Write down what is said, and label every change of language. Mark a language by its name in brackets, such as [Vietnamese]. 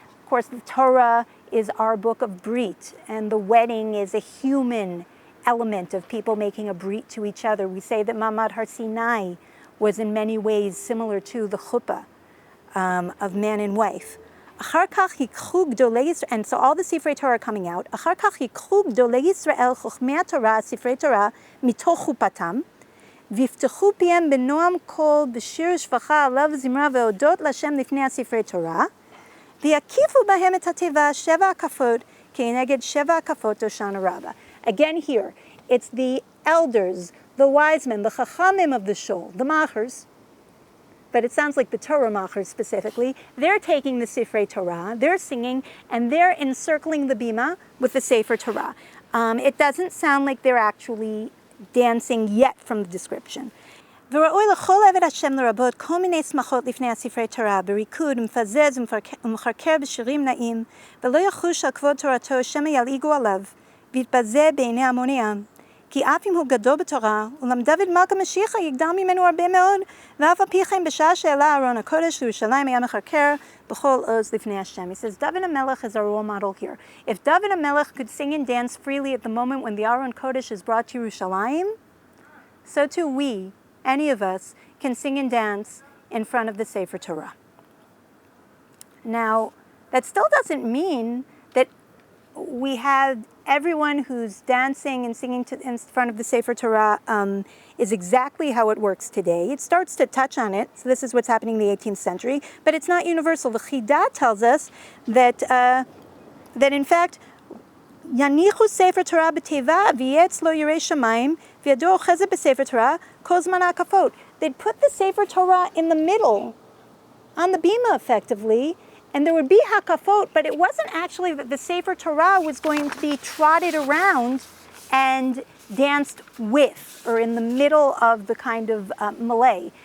[English] Of course, the Torah is our book of brit, and the wedding is a human element of people making a brit to each other. We say that Ma'amad Har Sinai was in many ways similar to the chuppah of man and wife. And so all the Sifrei Torah are coming out. [Hebrew] אחר כך ייקחו גדולי ישראל חכמי התורה, ספרי תורה, מתוך חופתם, ויפתחו פיהם בנועם קול, בשיר שפחה, עליו זמרה והודות להשם לפני הספרי תורה, ויקיפו בהם את התיבה 7 הקפות, כנגד 7 הקפות הושענא רבה. [English] Again here, it's the elders, the wise men, the chachamim of the shul, the machers, but it sounds like the Torah machers specifically. They're taking the Sifrei Torah, they're singing, and they're encircling the bima with the Sefer Torah. It doesn't sound like they're actually dancing yet from the description. [Hebrew] וראוי לכל עבד השם לרבות כל מיני שמחות לפני הספרי תורה, בריקוד ומפזז ומחרקר בשירים נעים, ולא יחוש על כבוד תורתו שמא ילעיגו עליו, ויתבזה בעיני המוני העם. כי אף אם הוא גדול בתורה, אולם דוד מלך המשיחה יגדל ממנו הרבה מאוד, ואף על פי כן בשעה שעלה ארון הקודש לירושלים היה מחרקר בכל עוז לפני השם. [English] He says, David HaMelech is our role model here. If David HaMelech could sing and dance freely at the moment when the Aron Kodesh is brought to Yerushalayim, so too we, any of us, can sing and dance in front of the Sefer Torah. Now, that still doesn't mean that we have everyone who's dancing and singing in front of the Sefer Torah is exactly how it works today. It starts to touch on it. So this is what's happening in the 18th century, but it's not universal. The Chidah tells us that in fact, [Hebrew] יניחו ספר תורה בתיבה ויהיה אצלו ירא שמיים וידו אוחזת בספר תורה כל זמן ההקפות. [English] They'd put the Sefer Torah in the middle, on the bima effectively, and there would be hakafot, but it wasn't actually that the Sefer Torah was going to be trotted around and danced with, or in the middle of the kind of melee.